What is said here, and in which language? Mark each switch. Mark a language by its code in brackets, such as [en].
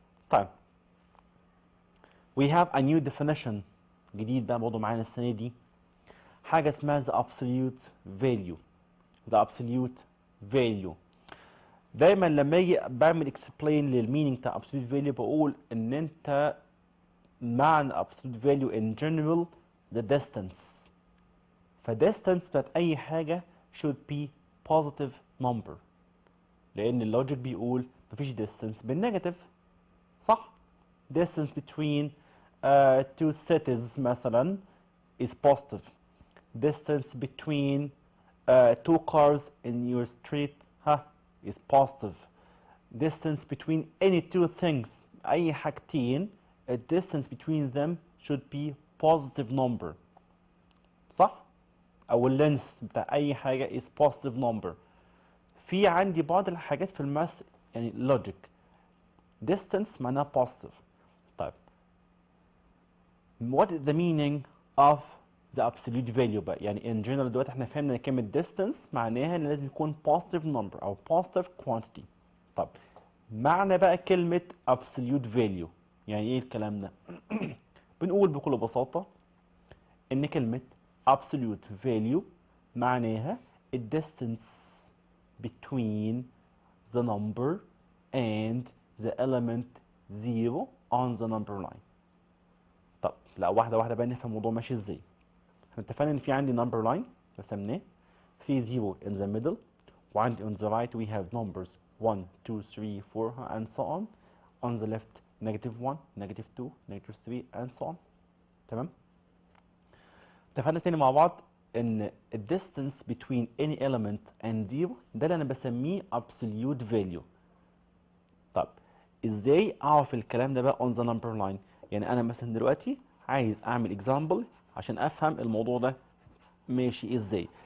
[ar] طيب [en] we have a new definition [ar] جديد بقى برضه معانا السنة دي، حاجة اسمها the absolute value. The absolute value. دايما لما اجي بعمل explain للمينينج بتاع absolute value بقول ان انت معنى absolute value in general the distance. [en] فdistance بتاعت اي حاجة should be positive number، [ar] لان اللوجيك بيقول مفيش distance بالنيجاتيف، [en] صح؟ distance between two cities مثلا is positive. Distance between two cars in your street is positive. Distance between any two things [ar] أي حاجتين [en] a distance between them should be positive number، صح؟ أو اللينث بتاع أي حاجة is positive number. [ar] في عندي بعض الحاجات في الماث يعني logic distance معناها positive. [en] طيب what is the meaning of the absolute value بقى؟ يعني in general [ar] دلوقتي احنا فهمنا كلمة distance معناها ان لازم يكون [en] positive number او positive quantity. [ar] طب معنى بقى كلمة absolute value يعني ايه الكلام ده؟ بنقول بكل بساطة ان كلمة absolute value معناها [en] the distance between the number and the element 0 on the number line. [ar] طب لا واحدة واحدة بقى نفهم الموضوع ماشي ازاي. [en] احنا اتفقنا ان في عندي number line رسمناه، في 0 in the middle، وعندي on the right we have numbers 1 2 3 4 and so on. On the left -1 -2 -3 and so on. [ar] تمام؟ اتفقنا تاني مع بعض ان [en] the distance between any element and 0 [ar] ده اللي انا بسميه absolute value. طب ازاي اعرف الكلام ده بقى [en] on the number line؟ [ar] يعني انا مثلا دلوقتي عايز اعمل example عشان افهم الموضوع ده ماشي ازاي.